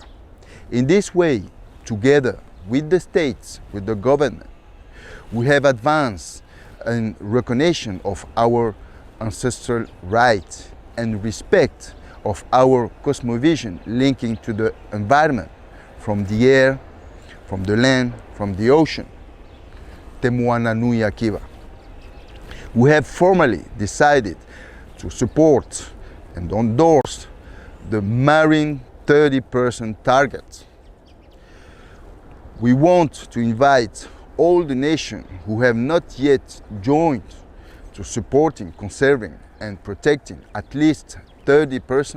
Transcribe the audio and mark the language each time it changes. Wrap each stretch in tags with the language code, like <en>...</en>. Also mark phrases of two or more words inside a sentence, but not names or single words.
<en>In this way, together with the states, with the government, we have advanced in recognition of our ancestral rights and respect of our cosmovision linking to the environment, from the air, from the land, from the ocean. Te moana nui akiwa. We have formally decided to support and endorse the Marine 30% target. We want to invite all the nations who have not yet joined to supporting, conserving and protecting at least 30%.</en>